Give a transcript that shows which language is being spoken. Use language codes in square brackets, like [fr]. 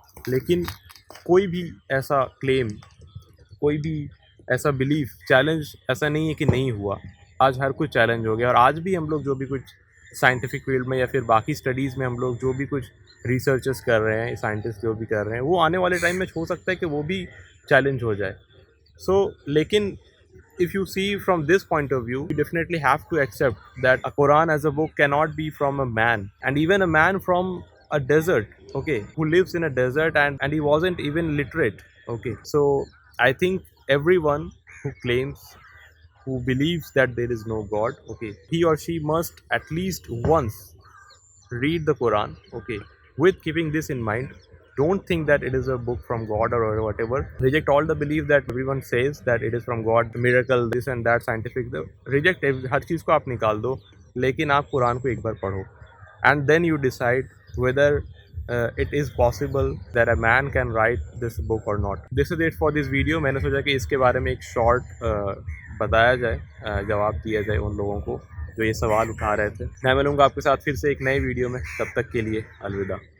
[ur] لیکن کوئی بھی ایسا کلیم، کوئی بھی ایسا بلیف، چیلنج ایسا نہیں ہے کہ نہیں ہوا. آج ہر کچھ چیلنج ہو گیا، اور آج بھی ہم لوگ جو بھی کچھ سائنٹیفک فیلڈ میں یا پھر باقی اسٹڈیز میں ہم لوگ جو بھی کچھ ریسرچز کر رہے ہیں، سائنٹسٹ جو بھی کر رہے ہیں، وہ آنے والے ٹائم میں ہو سکتا ہے کہ وہ بھی چیلنج ہو جائے. [en] So لیکن if you see from this point of view, you definitely have to accept that a Quran as a book cannot be from a man, and even a man from a desert, okay, who lives in a desert, and he wasn't even literate, okay. So I think everyone who claims, who believes that there is no God, okay, he or she must at least once read the Quran, okay, with keeping this in mind. Don't think that it is a book from God or whatever. Reject all the belief that everyone says that it is from God, miracle, this and that, scientific. [ur] Reject ہر چیز کو آپ نکال دو، لیکن آپ قرآن کو ایک بار پڑھو. [en] And then you decide whether it is possible that a man can write this book or not. This is it for this video. [ur] میں نے سوچا کہ اس کے بارے میں ایک شارٹ بتایا جائے، جواب دیا جائے ان لوگوں کو جو یہ سوال اٹھا رہے تھے. میں ملوں گا آپ کے ساتھ پھر سے ایک نئے ویڈیو میں، تب تک کے لیے الوداع.